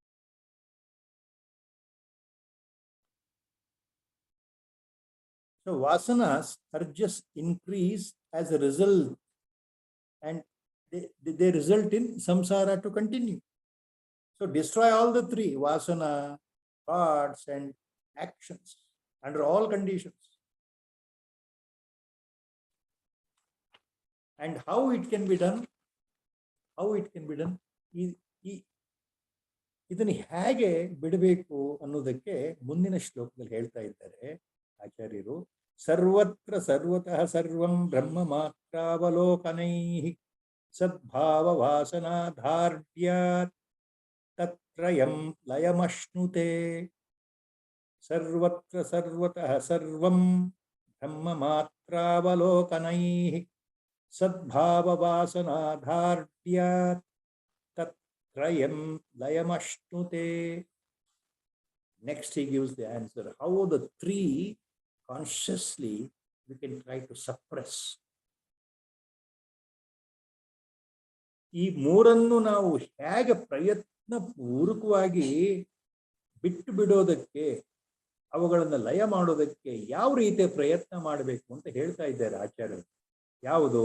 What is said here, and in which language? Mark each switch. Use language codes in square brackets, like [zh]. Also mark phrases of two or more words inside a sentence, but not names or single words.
[en] So vasanas are just increase as a result, and they result in samsara to continue. So destroy all the three, vasana, thoughts, and actions under all conditions. And how it can be done? How it can be done? [kn] ಇದನ್ನು ಹೇಗೆ ಬಿಡಬೇಕು ಅನ್ನೋದಕ್ಕೆ ಮುಂದಿನ ಶ್ಲೋಕದಲ್ಲಿ ಹೇಳ್ತಾ ಇದ್ದಾರೆ ಆಚಾರ್ಯರು. [sa] ಸರ್ವತ್ರ ಸರ್ವತಃ ಸರ್ವಂ ಬ್ರಹ್ಮ ಮಾತ್ರಾವಲೋಕನೈಃ ಸದ್ಭಾವ ವಾಸನಾಧಾರ್ಡ್ಯಾತ್ ತತ್ರಯಂ ಲಯಮಶ್ನುತೆ. ಸರ್ವತ್ರ ಸರ್ವತಃ ಸರ್ವಂ ಬ್ರಹ್ಮ ಮಾತ್ರಾವಲೋಕನೈಃ ಸದ್ಭಾವ ವಾಸನಾಧಾರ್ಡ್ಯಾತ್ ತತ್ರಯಂ ಲಯಮಶ್ನುತೆ. [en] Next he gives the answer how the three consciously we can try to suppress. [kn] ಈ ಮೂರನ್ನು ನಾವು ಹೇಗೆ ಪ್ರಯತ್ನ ಪೂರ್ವಕವಾಗಿ ಬಿಟ್ಟು ಬಿಡೋದಕ್ಕೆ, ಅವುಗಳನ್ನು ಲಯ ಮಾಡೋದಕ್ಕೆ ಯಾವ ರೀತಿಯ ಪ್ರಯತ್ನ ಮಾಡಬೇಕು ಅಂತ ಹೇಳ್ತಾ ಇದ್ದಾರೆ ಆಚಾರ್ಯರು. ಯಾವುದು?